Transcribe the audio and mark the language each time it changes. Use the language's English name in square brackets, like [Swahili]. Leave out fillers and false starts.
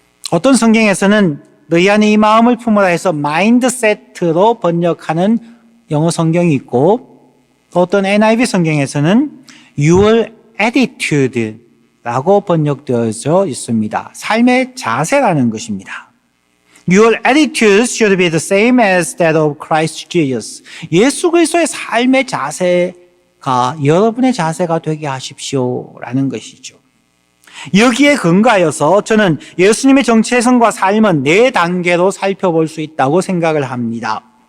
[Korean] 어떤 성경에서는 너희 안에 이 마음을 품어라 해서 마인드셋으로 번역하는 영어 성경이 있고 어떤 NIV 성경에서는 [English] your attitude [Korean] 라고 번역되어져 있습니다. 삶의 자세라는 것입니다. [English] Your attitude should be the same as that of Christ Jesus. [Korean] 예수 그리스도의 삶의 자세가 여러분의 자세가 되게 하십시오라는 것이죠. 여기에 근거하여서 저는 예수님의 정체성과 삶은 네 단계로 살펴볼 수 있다고 생각을 합니다.